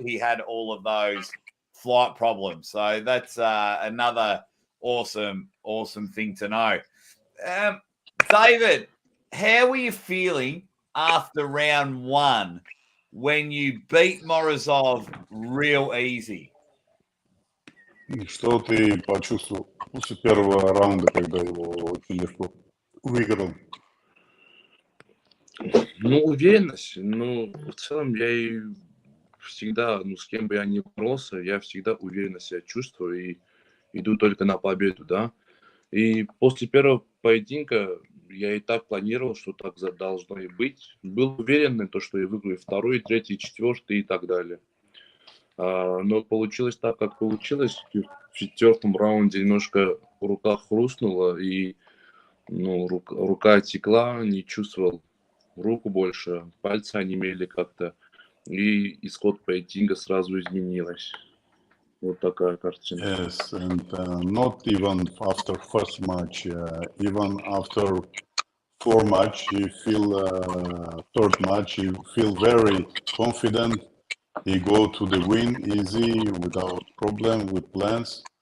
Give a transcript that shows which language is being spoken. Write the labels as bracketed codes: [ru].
[en] He had all of those flight problems. So that's another awesome thing to know. David, how were you feeling after round 1 when you beat Morozov real easy? [ru] Что ты почувствовал после первого раунда, когда его очень легко выиграл? Уверенность. В целом я и всегда, с кем бы я ни боролся, я всегда уверенно себя чувствую и иду только на победу, да. И после первого поединка я и так планировал, что так должно и быть. Был уверен, что я выиграю 2-й, 3-й, 4-й и так далее. Но получилось так, как получилось. В 4-м раунде немножко рука хрустнула, и рука отекла, не чувствовал руку больше, пальцы онемели как-то, и исход поединка сразу изменилась. Вот такая картина. [en] Yes, and not even after first match, even after 4 match, he feel third match, he feel very confident. He go to the win easy without problem with plans.